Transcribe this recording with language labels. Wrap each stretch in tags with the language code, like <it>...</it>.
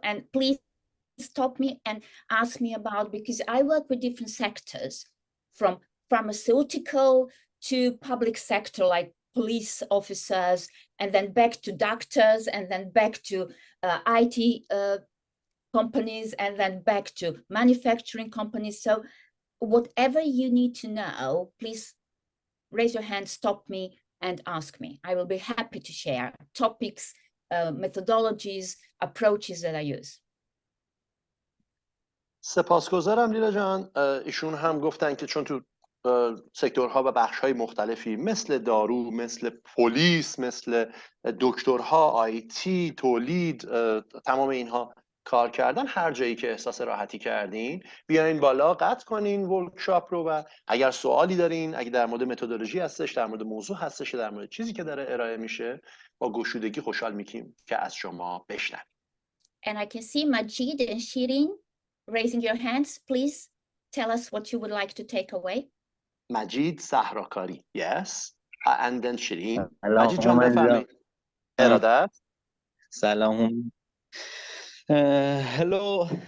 <en>And please stop me and ask me about, because I work with different sectors, from pharmaceutical to public sector, like police officers, and then back to doctors, and then back to IT companies, and then back to manufacturing companies. So whatever you need to know, please raise your hand, stop me, and ask me. I will be happy to share topics, methodologies, approaches that I use.</en> <fa>سپاسگزارم لیلا جان. ایشون هم گفتن که چون تو سکتورها و بخش‌های مختلفی مثل دارو، مثل پلیس، مثل دکترها، آیتی، تولید، تمام اینها کار کردن، هر جایی که احساس راحتی کردین بیاین بالا، قطع کنین ورکشاپ رو، و اگر سوالی دارین، اگر در مورد متدولوژی هستش، در مورد موضوع هستش، در مورد چیزی که داره ارائه میشه، با گشودگی خوشحال میشیم که از شما بشنویم.</fa> <en>And I can see Majid and Shirin raising your hands. Please tell us what you would like to take away. مجید صحراکاری. Yes. And then شیرین.</en> <fa>سلام مجید جان هومن بفرمایید. ارادت. سلام.</fa> <en>Hello.</en>